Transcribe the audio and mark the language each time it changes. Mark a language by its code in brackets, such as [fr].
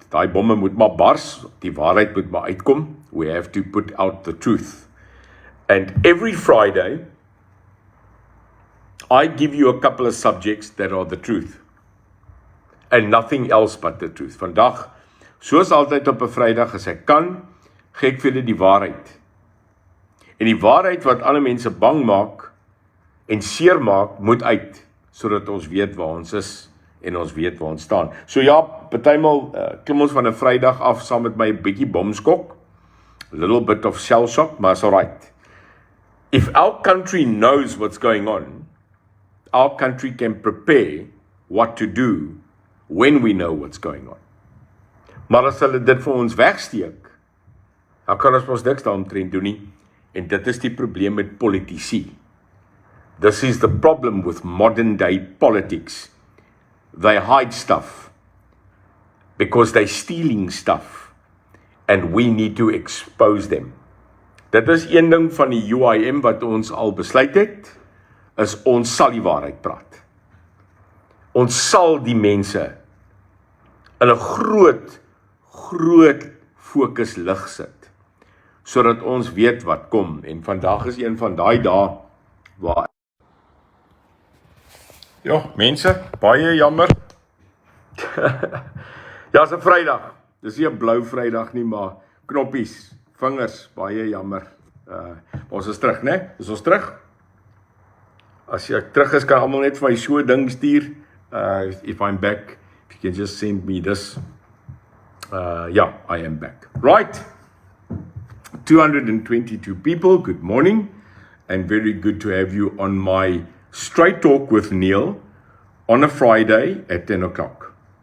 [af] Daai bomme moet maar bars, die waarheid moet maar uitkom. [en] We have to put out the truth. And every Friday, I give you a couple of subjects that are the truth. And nothing else but the truth. [af] Vandag, soos altyd op 'n Vrydag, as ek kan, gee ek vir julle die waarheid. En die waarheid wat ander mense bang maak en seer maak, moet uit, sodat ons weet waar ons is en ons weet waar ons staan. So ja, partymal klim ons van 'n Vrydag af saam met my 'n bietjie bomskok, [en] a little bit of shell shock, [af] maar [en] it's all right. If our country knows what's going on, our country can prepare what to do when we know what's going on. [af] Maar as hulle dit vir ons wegsteek, dan kan ons niks daaromtrent doen nie. En dit is die probleem met politici. [en] This is the problem with modern day politics. They hide stuff because they're stealing stuff and we need to expose them. [af] Dit is een ding van die UIM wat ons al besluit het, is ons sal die waarheid praat. Ons sal die mense in 'n groot fokus lig sit, sodat ons weet wat kom. En vandag is een van daai dae waar mense, baie jammer. Ja, is 'n Vrydag. Dis nie 'n blou Vrydag nie, maar knoppies, vingers, baie jammer. Ons is terug, né? Is ons terug? As jy terug is, kan almal net vir my so 'n ding stuur. [en] If I'm back, if you can just send me this. Yeah, I am back. Right. 222 people, good morning. And very good to have you on my Straight Talk with Neil on a Friday at 10 o'clock.